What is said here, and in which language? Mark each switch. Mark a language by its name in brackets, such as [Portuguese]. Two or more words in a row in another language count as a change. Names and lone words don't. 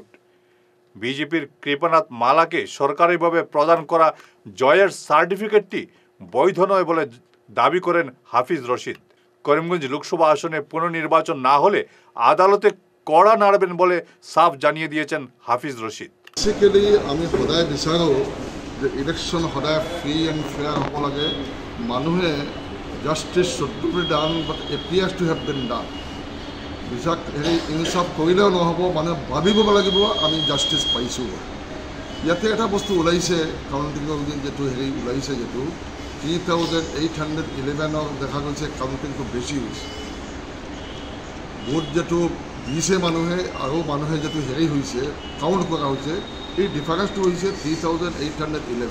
[Bangla] বিজেপির কৃপানাথ মালাকে সরকারিভাবে প্রদান করা জয়ের সার্টিফিকেটটি বৈধ নয় বলে দাবি করেন হাফিজ রশিদ। করিমগঞ্জ লোকসভা আসনে পুনর্নির্বাচন না হলে আদালতে কড়া নাড়বেন বলে সাফ জানিয়ে দিয়েছেন হাফিজ রশিদ। [Assamese] বেসিক্যালি আমি সদায় বিচাৰোঁ যে ইলেকশ্যন সদায় [English] free and fair [Assamese] হ'ব লাগে। [English] মানুহে justice should be done but appears to have been done. [Assamese] ইনচাফ কৰিলেও নহ'ব, মানুহে ভাবিব লাগিব আমি জাষ্টিছ পাইছোঁ। ইয়াতে এটা বস্তু ওলাইছে, কাউণ্টিঙৰ যিটো ওলাইছে, যিটো 3,811 দেখা গৈছে কাউণ্টিংটো বেছি হৈছে। ভোট যিটো দিছে মানুহে আৰু মানুহে যিটো হৈছে কাউণ্ট কৰা হৈছে, এই ডিফাৰেঞ্চটো হৈছে 3,811।